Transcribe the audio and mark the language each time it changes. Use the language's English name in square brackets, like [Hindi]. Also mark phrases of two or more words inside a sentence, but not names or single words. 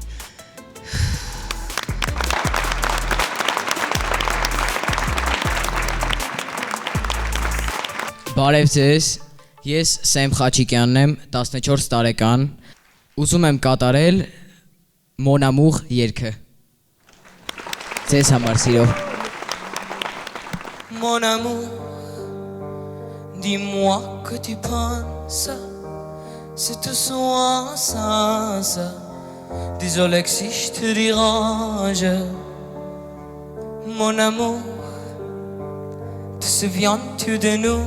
[Armenian] Բարև ձեզ, ես Սեմ Խաչիկյանն եմ, 14 տարեկան, ուզում եմ կատարել Mon Amour երգը։ Ձեզ համար սիրով։ [French] Mon amour, dis-moi que tu penses, c'est tout soit ça. Désolé que si je te dérange. Mon amour, te souviens-tu de nous?